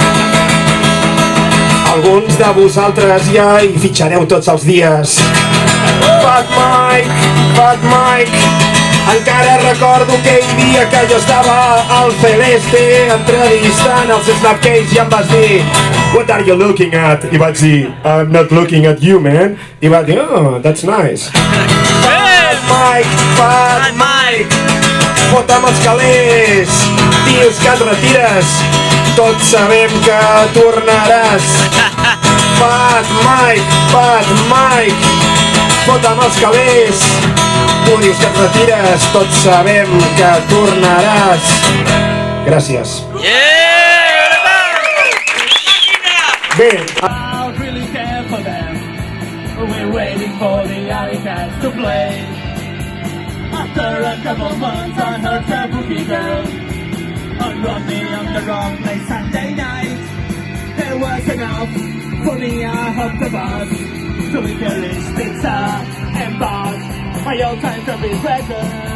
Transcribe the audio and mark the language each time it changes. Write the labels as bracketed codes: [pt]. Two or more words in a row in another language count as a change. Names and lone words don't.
[ca] Alguns de vosaltres ja hi fitxareu tots els dies. Fat Mike, encara recordo aquell dia que jo estava al Celeste entrevistant els Snapcase i em vas dir [en] "What are you looking at?" [ca] I vaig dir [en] "I'm not looking at you, man." [ca] I va dir [en] "Oh, that's nice." [ca] Fat Mike, fota'm els calés, dius que et retires, tots sabem que tornaràs. Fat Mike, fota'm els calés, tu dius que et retires, tots sabem que tornaràs. Gràcies. Bé, [en] I really care for them. We're waiting for the alley cats to play. After a couple months I heard the bookie girl on the underground late Sunday night. There was enough for me, I hopped the bus to Licorice Pizza and bought my all-time favorite record.